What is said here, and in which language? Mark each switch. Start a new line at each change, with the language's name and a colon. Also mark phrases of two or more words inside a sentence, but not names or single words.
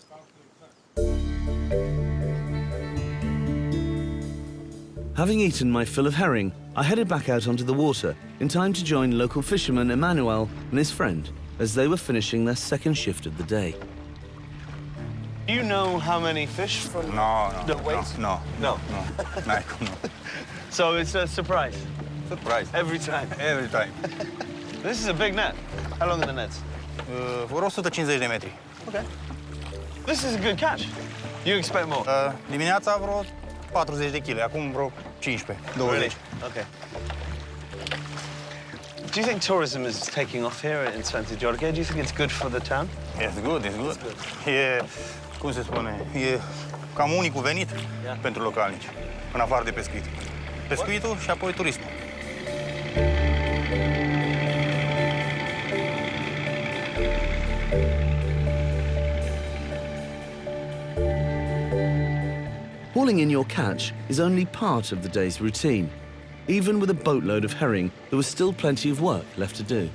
English: Having eaten my fill of herring, I headed back out onto the water in time to join local fisherman Emmanuel and his friend as they were finishing their second shift of the day. Do you know how many fish from the weight? No. No. So it's a surprise Surprise. every time. Every time. This is a big net. How long are the nets?
Romanian: Vreo 150 de metri.
English: Okay. This is a good catch. You expect more?
Romanian: Dimineața vreo 40 de kg, acum vreo 15, 20.
English: Okay. Do you think tourism is taking off here in Sfântu Gheorghe? Do you think it's good for the town? It's good, it's good.
Romanian: E, cum se spune, e cam unicul venit pentru localnici, în afară de pescuit. Pescuitul și apoi turismul.
English: Hauling in your catch is only part of the day's routine. Even with a boatload of herring, there was still plenty of work left to do.